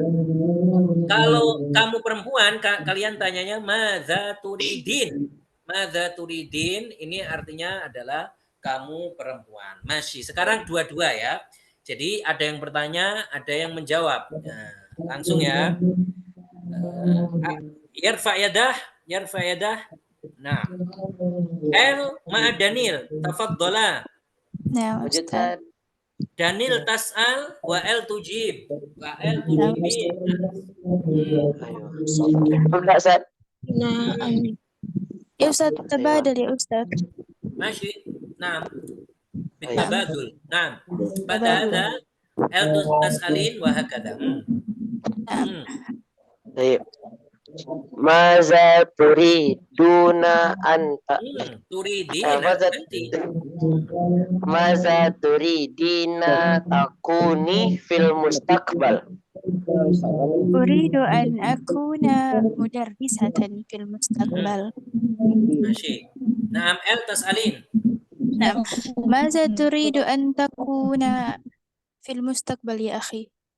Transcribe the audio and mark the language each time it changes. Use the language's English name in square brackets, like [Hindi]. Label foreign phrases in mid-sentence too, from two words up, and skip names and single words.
[Indonesian] Kalau kamu perempuan, kalian tanyanya [Arabic] ماذا تريدين. ماذا تريدين [Indonesian] ini artinya adalah kamu perempuan. Masih. Sekarang dua-dua ya. Jadi ada yang bertanya, ada yang menjawab. Nah, langsung ya. [Arabic] يرفع يده، يرفع يده. Nah, L ma'a Danil, tafaddola. نعم Wujud أستاذ. [Indonesian] Ustaz. [Arabic] Danil تسأل و L تجيب. و L تجيبين. [Indonesian] Ayo. Udah Ustaz. [Arabic] نعم يا أستاذ تبادل يا أستاذ. ماشي نعم Ayo. بالتبادل نعم بعد تبادل. هذا L تسألين وهكذا نعم. [Indonesian] Baik. [Arabic] ماذا تريدون أنت. تريدين ماذا [Indonesian] nanti [Arabic] ماذا تريدين تكوني في المستقبل. أريد أن أكون مدرسة في المستقبل. ماشي نعم L تسألين نعم ماذا تريد أن تكون في المستقبل يا أخي؟